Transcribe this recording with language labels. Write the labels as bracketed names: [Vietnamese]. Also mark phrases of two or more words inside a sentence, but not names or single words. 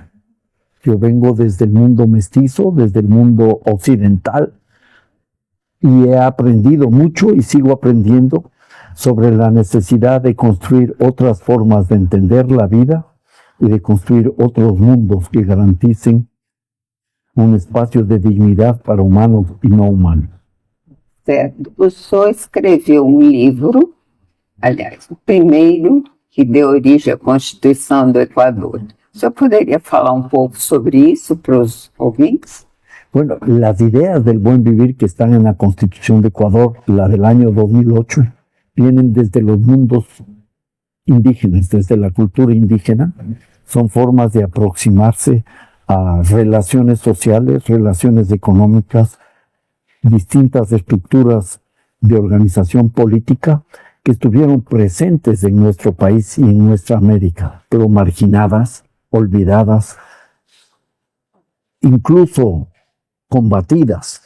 [Spanish] Yo vengo desde el mundo mestizo, desde el mundo occidental, y he aprendido mucho y sigo aprendiendo sobre la necesidad de construir otras formas de entender la vida y de construir otros mundos que garanticen un espacio de dignidad para humanos y no humanos. [Portuguese] Certo. O senhor escreveu um livro, aliás, o primeiro que deu origem à Constituição do Equador. O senhor poderia falar [Spanish] un poco [Portuguese] sobre isso para os ouvintes? [Spanish] Bueno, las ideas del buen vivir que están en la Constitución de Ecuador, la del año 2008, vienen desde los mundos indígenas, desde la cultura indígena. Son formas de aproximarse a relaciones sociales, relaciones económicas, distintas estructuras de organización política que estuvieron presentes en nuestro país y en nuestra América, pero marginadas, olvidadas, incluso combatidas.